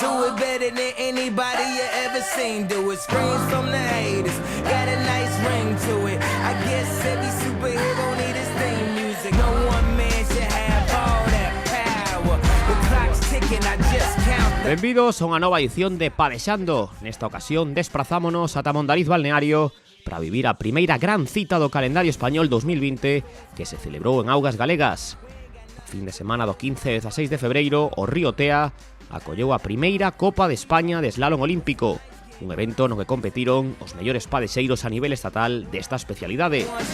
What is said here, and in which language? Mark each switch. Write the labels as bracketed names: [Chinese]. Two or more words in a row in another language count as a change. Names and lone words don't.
[English] Do it better than anybody you ever seen. Do it, screams from the haters, got a nice ring to it. I guess every superhero need his theme music. No one man should have all that power. The clock's ticking, I just count the... [Galician] Benvidos a unha nova edición de Padexando. Nesta ocasión desprazámonos ata Mondariz Balneario para vivir a primeira gran cita do calendario español 2020 que se celebrou en augas galegas. Fin de semana do 15 e 16 de febreiro, o Río Tea acolleu a primeira Copa de España de Slalom Olímpico, un evento no que competiron os mellores padexeiros a nivel estatal desta especialidade.